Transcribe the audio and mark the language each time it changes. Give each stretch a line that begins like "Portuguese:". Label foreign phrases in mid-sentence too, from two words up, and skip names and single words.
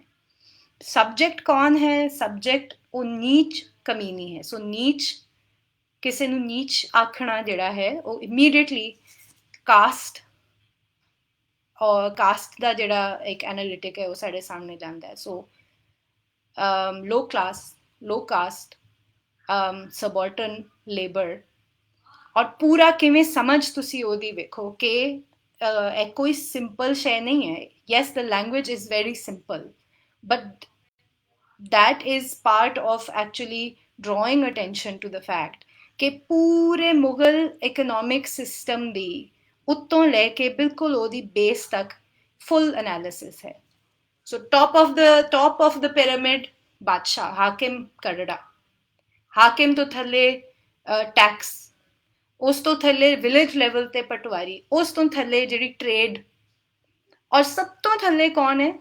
Punjabi: ਸਬਜੈਕਟ ਕੌਣ ਹੈ? ਸਬਜੈਕਟ ਉਹ ਨੀਚ ਕਮੀਨੀ ਹੈ। ਸੋ ਨੀਚ, ਕਿਸੇ ਨੂੰ ਨੀਚ ਆਖਣਾ ਜਿਹੜਾ ਹੈ ਉਹ
English: immediately caste
Punjabi: ਔਰ ਕਾਸਟ ਦਾ ਜਿਹੜਾ ਇੱਕ ਐਨਾਲਿਟਿਕ ਹੈ ਉਹ ਸਾਡੇ ਸਾਹਮਣੇ ਜਾਂਦਾ ਹੈ।
English: ਸੋ low class, low caste, subaltern labor,
Punjabi: ਔਰ ਪੂਰਾ ਕਿਵੇਂ ਸਮਝ ਤੁਸੀਂ ਉਹਦੀ ਵੇਖੋ ਕਿ ਇਹ ਕੋਈ ਸਿੰਪਲ ਸ਼ੈ ਨਹੀਂ ਹੈ।
English: Yes, the language is very simple, but that is part of actually drawing attention to the fact
Punjabi: ਕਿ ਪੂਰੇ ਮੁਗਲ ਇਕਨੋਮਿਕ ਸਿਸਟਮ ਦੀ ਉੱਤੋਂ ਲੈ ਕੇ ਬਿਲਕੁਲ ਉਹਦੀ ਬੇਸ ਤੱਕ ਫੁੱਲ ਐਨਾਲਿਸਿਸ ਹੈ।
English: So top of the pyramid
Punjabi: ਬਾਦਸ਼ਾਹ, ਹਾਕਿਮ ਕਰੜਾ, ਹਾਕਿਮ ਤੋਂ ਥੱਲੇ ਟੈਕਸ, ਉਸ ਤੋਂ ਥੱਲੇ
English: village level
Punjabi: ਤੇ ਪਟਵਾਰੀ, ਉਸ ਤੋਂ ਥੱਲੇ ਜਿਹੜੀ ਟ੍ਰੇਡ, ਔਰ ਸਭ ਤੋਂ ਥੱਲੇ ਕੌਣ ਹੈ?